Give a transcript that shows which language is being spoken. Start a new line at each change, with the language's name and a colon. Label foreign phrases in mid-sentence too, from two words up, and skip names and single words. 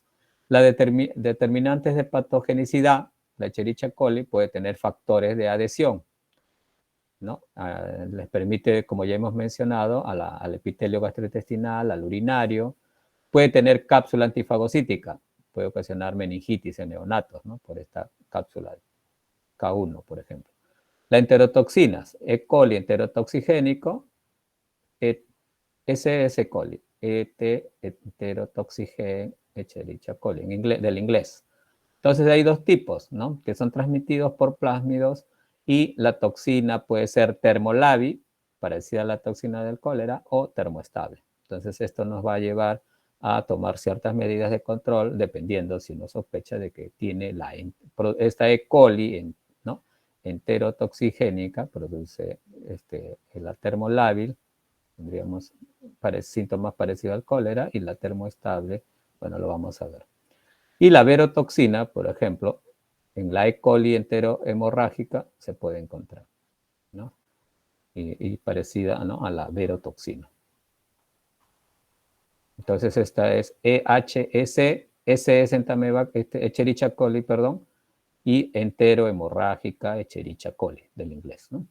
Spanish: Las determinantes de patogenicidad, la Escherichia coli puede tener factores de adhesión, ¿no? Les permite, como ya hemos mencionado, al epitelio gastrointestinal, al urinario. Puede tener cápsula antifagocítica, puede ocasionar meningitis en neonatos, ¿no? Por esta cápsula K1, por ejemplo. Las enterotoxinas, E. coli enterotoxigénico, SS. coli, enterotoxigen Escherichia coli, del inglés. Entonces hay dos tipos, ¿no? Que son transmitidos por plásmidos y la toxina puede ser termolabi, parecida a la toxina del cólera, o termoestable. Entonces esto nos va a llevar a tomar ciertas medidas de control dependiendo si uno sospecha de que tiene esta E. coli, ¿no? Enterotoxigénica, produce la termolábil, tendríamos síntomas parecidos al cólera, y la termoestable, bueno, lo vamos a ver. Y la verotoxina, por ejemplo, en la E. coli enterohemorrágica se puede encontrar, ¿no? Y parecida, ¿no?, a la verotoxina. Entonces esta es EHS, S es Escherichia coli, perdón, y enterohemorrágica Escherichia coli, del inglés, ¿no?